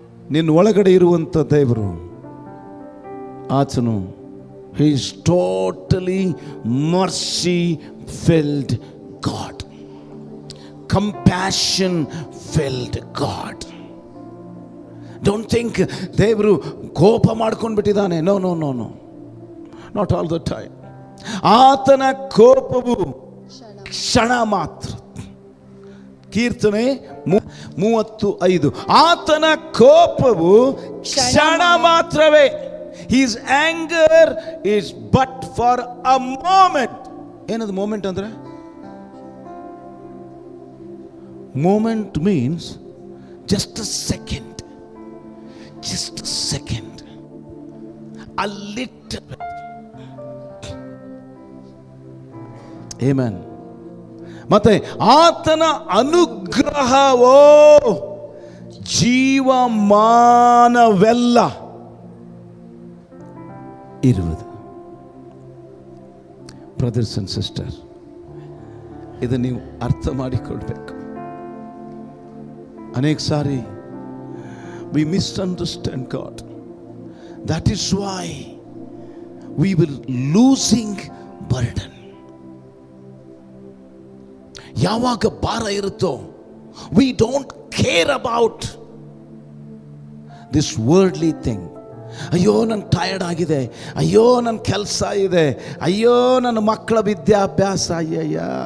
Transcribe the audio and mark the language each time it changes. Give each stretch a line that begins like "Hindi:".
Kannada: ನಿನ್ನ ಒಳಗಡೆ ಇರುವಂತ ದೇವರು ಆತನು,
English: he is totally mercy filled God, compassion filled God. Don't think
Kannada: ದೇವರು ಕೋಪ ಮಾಡ್ಕೊಂಡು ಬಿಟ್ಟಿದ್ದಾನೆ.
English: No no no no, not all the time.
Kannada: ಆತನ ಕೋಪವು ಕ್ಷಣ ಮಾತ್ರ. ಕೀರ್ತನೆ 35. ಆತನ ಕೋಪವು ಕ್ಷಣ ಮಾತ್ರವೇ.
English: His anger is but for a moment.
Kannada: ಏನದು ಮೂಮೆಂಟ್ ಅಂದ್ರೆ? Moment means
English: Just a second. Just a second. A little bit. Amen.
Kannada: ಮತ್ತೆ ಆತನ ಅನುಗ್ರಹವೋ ಜೀವಮಾನವೆಲ್ಲ ಇರುವುದು. ಬ್ರದರ್ಸ್ ಅಂಡ್ ಸಿಸ್ಟರ್, ಇದು ನೀವು ಅರ್ಥ ಮಾಡಿಕೊಳ್ಬೇಕು. ಅನೇಕ ಸಾರಿ
English: we misunderstand God. That is why we will losing burden.
Kannada: ಯಾವಾಗ ಭಾರ ಇರುತ್ತೋ
English: we don't care about this worldly thing.
Kannada: ಅಯ್ಯೋ ನನ್ನ ಟಯರ್ಡ್ ಆಗಿದೆ, ಅಯ್ಯೋ ನನ್ನ ಕೆಲಸ ಇದೆ, ಅಯ್ಯೋ ನನ್ನ ಮಕ್ಕಳ ವಿದ್ಯಾಭ್ಯಾಸ, ಅಯ್ಯಯ್ಯ.